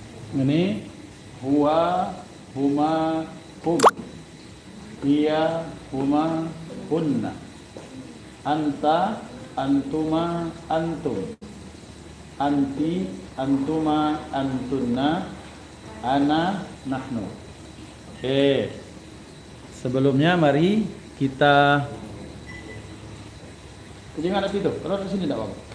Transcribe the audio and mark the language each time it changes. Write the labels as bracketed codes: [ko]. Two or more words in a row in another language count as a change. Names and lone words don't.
[ar] Ini هو، هما، هم. هي، هما, hunna. أنتَ، أنتما، أنتم. أنتِ، أنتما، أنتن. أنا، نحن. [id] Oke. Sebelumnya mari kita jangan ada itu. Kalau di sini tidak apa-apa.